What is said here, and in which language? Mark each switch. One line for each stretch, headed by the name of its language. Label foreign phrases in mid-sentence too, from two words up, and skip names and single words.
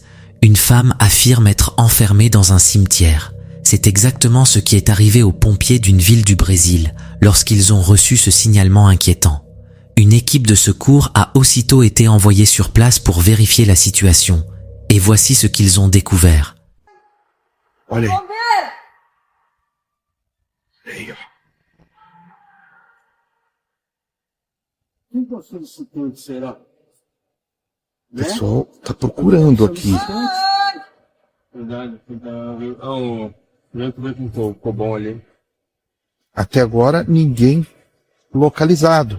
French: Une femme affirme être enfermée dans un cimetière. C'est exactement ce qui est arrivé aux pompiers d'une ville du Brésil lorsqu'ils ont reçu ce signalement inquiétant. Une équipe de secours a aussitôt été envoyée sur place pour vérifier la situation. Et voici ce qu'ils ont découvert.
Portuguese: Olha aí. Aí, ó. O pessoal tá procurando aqui. Até agora, ninguém localizado.